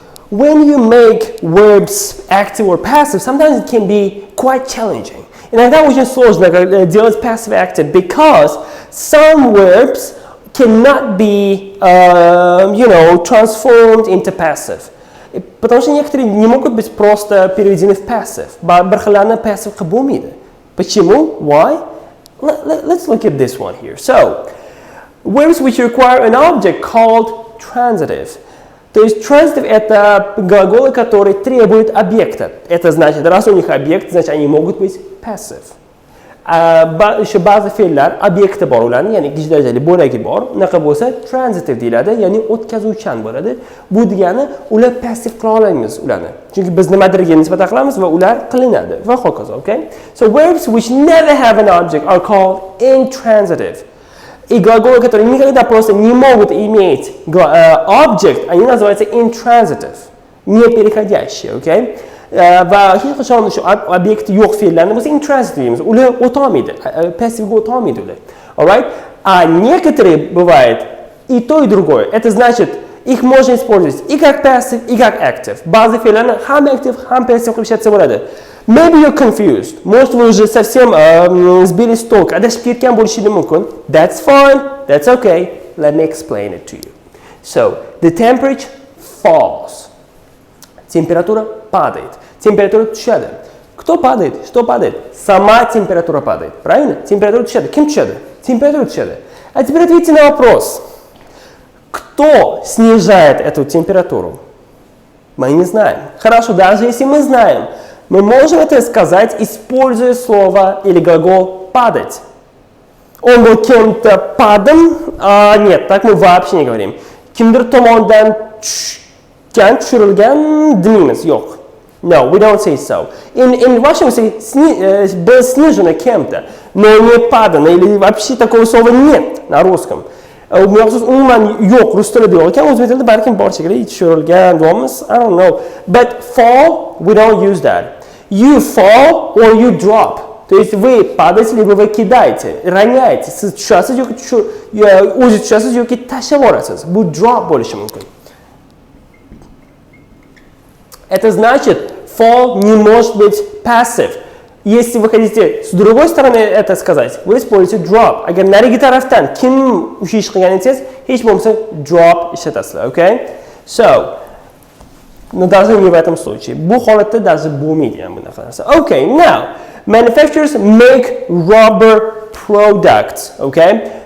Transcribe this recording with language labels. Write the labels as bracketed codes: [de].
[en] When you make verbs active or passive, sometimes it can be quite challenging. [ru] Иногда очень сложно делать passive-active [en] because some verbs cannot be, transformed into passive. [ru] Потому что некоторые не могут быть просто переведены в passive. Бархалана passive кабумида. Почему? [en] Why? Let's look at this one here. So, verbs which require an object called transitive. [ru] То есть transitive это глаголы, которые требуют объекта. Это значит, раз у них объект, значит они могут быть passive. Еще [uz] ba'zi fe'llar ob'ekti bor ularning, ya'ni ikkinchi darajali bo'lagi bor. Unaqa bo'lsa transitive deyiladi, ya'ni o'tkazuvchan bo'ladi. Bu degani ular passive qila olmaymiz ularni. Chunki biz nimadirga nisbatan qilamiz va ular qilinadi va hokazo, okay? [en] So verbs which never have an object are called intransitive. [ru] И глаголы, которые никогда просто не могут иметь object, они называются intransitive, непереходящие, okay? [uz] Va hech qachon shu obyekti yo'q fe'llarni bo'lsa intransitive deymiz. Ular o'tolmaydi, passivga o'tolmaydi ular. Alright? [ru] А некоторые бывает и то, и другое. Это значит, их можно использовать и как passive, и как active. [uz] Ba'zi fe'llarni ham active, ham passive qilib ishlatsa bo'ladi. [en] Maybe you're confused. [ru] Может, вы уже совсем сбились с толку, [uz] adashib ketgan bo'lishingiz mumkin. [en] That's fine. That's okay. Let me explain it to you. So, the temperature falls. [ru] Температура падает. [uz] Температура tushadi. [ru] Кто падает? Что падает? Сама температура падает. Правильно? [uz] Температура tushadi. Kim tushadi? Температура tushadi. [ru] А теперь ответьте на вопрос. Кто снижает эту температуру? Мы не знаем. Хорошо, даже если мы знаем, мы можем это сказать, используя слово или глагол «падать». Он был кем-то падом? Нет, так мы вообще не говорим. [uz] Kimdir tomonidan tushirilgan demeymiz. Yo'q. [en] No, we don't say so. In Russian we say [ru] был снижено кем-то, но не падано, или вообще такого слова нет на русском. У меня [uz] umuman yo'q, rus tilida yo'q ekan, o'zbek tilida balkim bor shekilli, tushirilgan deymiz, [en] I don't know. But fall, we don't use that. You fall or you drop. [ru] То есть вы падаете, либо вы кидаете, роняете. [uz] Siz tushasiz yoki o'zi tushasiz yoki tashlab yuborasiz. Bu drop bo'lishi mumkin. [ru] Это значит, fall не может быть passive. Если вы хотите с другой стороны это сказать, вы используете drop. [uz] Agar narigi tarafdan kim o'sha ish qilgan desangiz, hech bo'lmasa drop ishlatasiz, okay? [ru] So, но даже не в этом случае. [uz] Bu holatda даже bo'lmaydi ham bunaqa narsa. [en] Okay, now, manufacturers make rubber products, okay?